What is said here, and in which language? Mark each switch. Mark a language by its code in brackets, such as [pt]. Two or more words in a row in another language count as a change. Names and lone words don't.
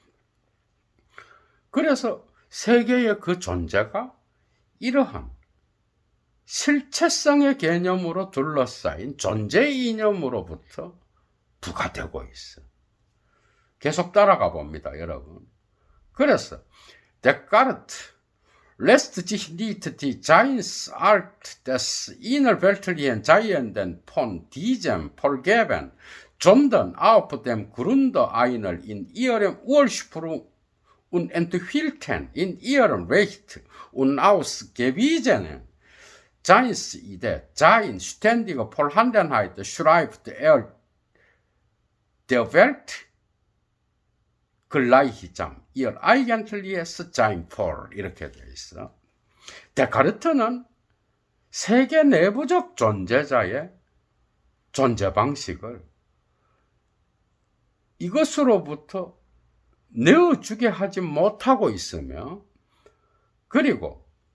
[ko] 그래서 세계의 그 존재가 이러한 실체성의 개념으로 둘러싸인 존재 이념으로부터 부과되고 있어. 계속 따라가 봅니다, 여러분. [de] 그래서 데카르트 lässt sich nicht die Seinsart des innerweltlichen Seienden von diesem vorgeben, sondern auf dem Grunde einer in ihrem Ursprung unentwickelten, in ihrem Recht unausgewiesenen Seinsidee, Sein ständige Vorhandenheit schreibt der Welt gleichsam ihr eigentliches Sein vor. [ko] 이렇게 되어 있어. 데카르트는 세계 내부적 존재자의 존재 방식을 이것으로부터 내어주게 하지 못하고 있으며, 그리고